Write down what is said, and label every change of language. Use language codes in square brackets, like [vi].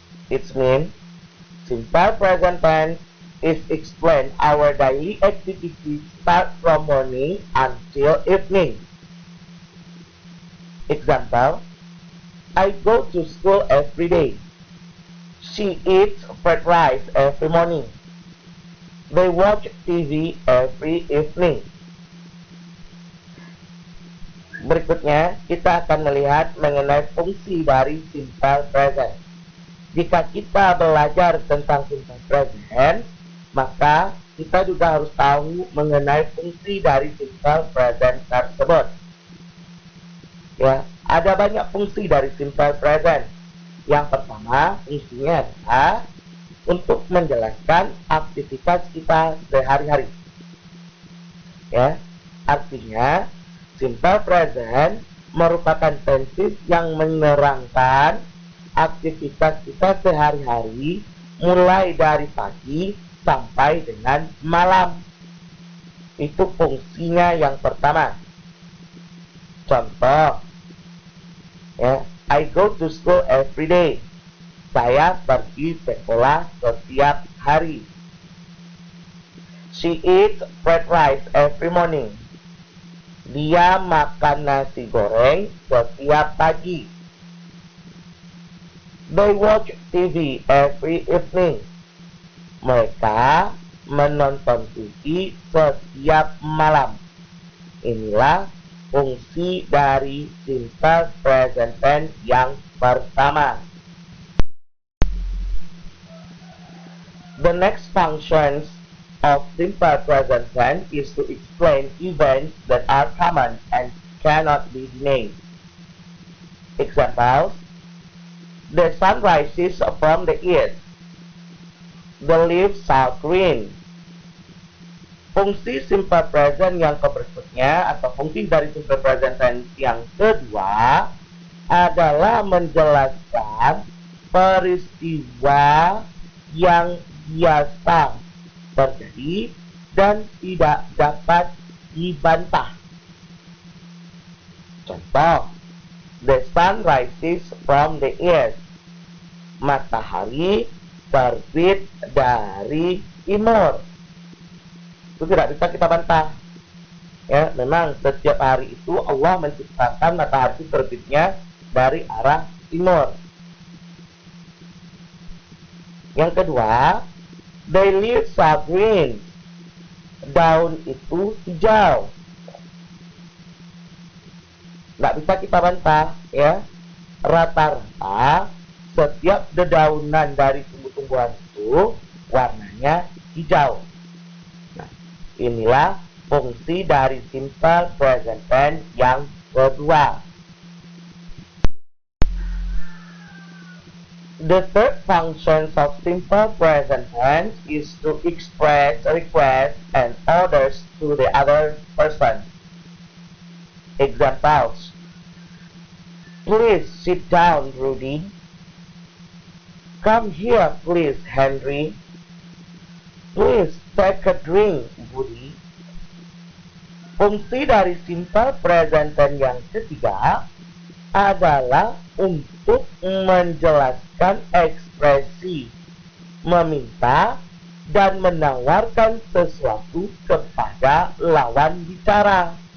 [en] It means simple present tense is explain our daily activity start from morning until evening. Example, I go to school every day. She eats fried rice every morning. They watch TV every evening. [id] Berikutnya, kita akan melihat mengenai fungsi dari simple present. Jika kita belajar tentang simple present, maka kita juga harus tahu mengenai fungsi dari simple present tersebut. Ya, ada banyak fungsi dari simple present. Yang pertama, fungsinya adalah untuk menjelaskan aktivitas kita sehari-hari. Ya, artinya simple present merupakan tenses yang menerangkan aktivitas kita sehari-hari mulai dari pagi sampai dengan malam. Itu fungsinya yang pertama. Contoh, ya, [en] I go to school every day. [id] Saya pergi sekolah setiap hari. [en] She eats fried rice every morning. [id] Dia makan nasi goreng setiap pagi. [en] They watch TV every evening. [id] Mereka menonton TV setiap malam. Inilah fungsi dari simple present tense yang pertama. [en] The next functions of simple present tense is to explain events that are common and cannot be named. Examples: the sun rises from the east. The leaves are green. [id] Fungsi simple present yang berikutnya atau fungsi dari simple present tense yang kedua adalah menjelaskan peristiwa yang biasa terjadi dan tidak dapat dibantah. Contoh, [en] the sun rises from the east. [id] Matahari terbit dari timur. Itu tidak bisa kita bantah. Ya, memang setiap hari itu Allah menciptakan matahari terbitnya dari arah timur. Yang kedua, [en] the leaves are green. [id] Daun itu hijau. Nggak bisa kita bantah, ya. Rata-rata setiap dedaunan dari tumbuh-tumbuhan itu warnanya hijau. Nah, inilah fungsi dari simple present tense yang kedua. [en] The third function of simple present tense is to express requests and orders to the other person. Examples: please sit down, Rudy. Come here, please, Henry. Please take a drink, Woody. [id] Fungsi dari simple present tense yang ketiga adalah untuk menjelaskan ekspresi, meminta, dan menawarkan sesuatu kepada lawan bicara.